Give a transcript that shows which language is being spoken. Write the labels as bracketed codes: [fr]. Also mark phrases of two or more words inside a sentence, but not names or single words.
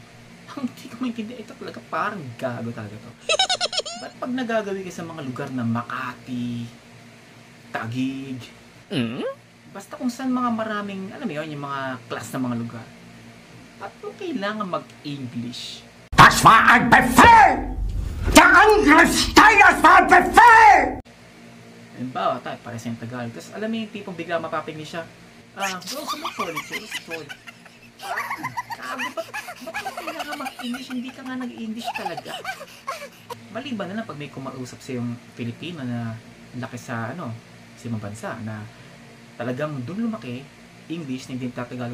[tl] Hindi ko maintindihan, ito talaga parang gago talaga to. Ba't pag nagagawi ka sa mga lugar na Makati, Taguig, basta kung saan mga maraming, alam mo yun, yung mga class na mga lugar. At kailangan mag-English. [de] Das war ein Befehl! Der Angriffsteil, das war ein Befehl! [tl] Halimbawa, tayo, pare sa yung Tagalog. Tapos alam mo yung tipong bigla mapapingin siya. Bro, sa may toilet siya, sa toilet. Ba't kailangan mag-English? Hindi ka nga nag-English talaga. Maliban na lang pag may kumausap sa yung Pilipino na laki sa, sa ibang bansa, na talagang doon lumaki, English, hindi Tagalog.